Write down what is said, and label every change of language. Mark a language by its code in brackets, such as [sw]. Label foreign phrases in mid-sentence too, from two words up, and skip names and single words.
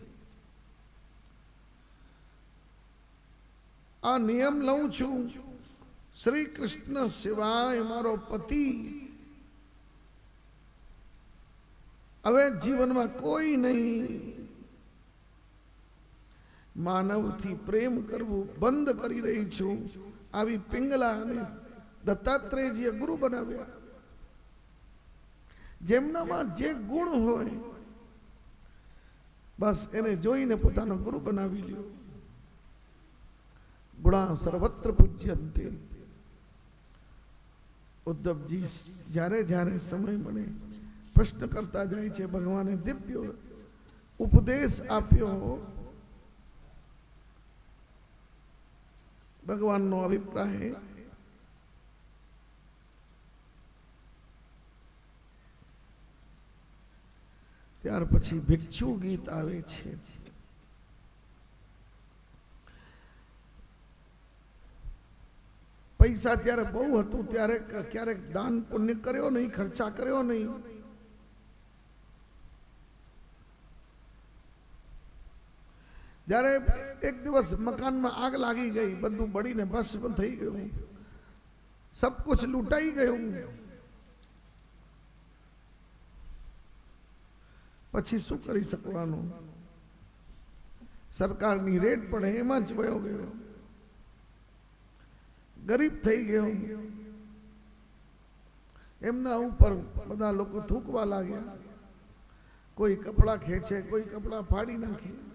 [gu] આ નિયમ લઉં છું શ્રી કૃષ્ણ સિવાય મારો પતિ હવે જીવન માં કોઈ નહીં। માનવ થી પ્રેમ કરવું બંધ કરી રહી છું। આવી પિંગલા ને દત્તાત્રેય જી ગુરુ બનાવ્યા। જેમનામાં જે ગુણ હોય બસ એને જોઈને પોતાનો ગુરુ બનાવી લ્યો। [sa] गुणा सर्वत्र पूज्यन्ते। [gu] ઉદ્ધવ જી જ્યારે જ્યારે સમય મળે પ્રશ્ન કરતા જાય છે। ભગવાને દિવ્ય ઉપદેશ આપ્યો। ભગવાન નો અભિપ્રાય ત્યાર પછી ભિક્ષુ ગીત આવે છે। પૈસા ત્યારે બહુ હતું ત્યારે ક્યારેક દાન પુણ્ય કર્યો નહીં ખર્ચા કર્યો નહીં। જ્યારે એક દિવસ મકાનમાં આગ લાગી ગઈ, બધું બળીને ભસ્મ થઈ ગયું, સબ કુછ લૂટાઈ गયું, પછી શું કરી શકવાનું? સરકારની રેડ પડે એમાં જ વયો ગયો, ગરીબ થઈ ગયો. એમના ઉપર બધા લોકો થૂકવા લાગ્યા, કોઈ કપડા ખેંચે, કોઈ કપડા ફાડી નાખે.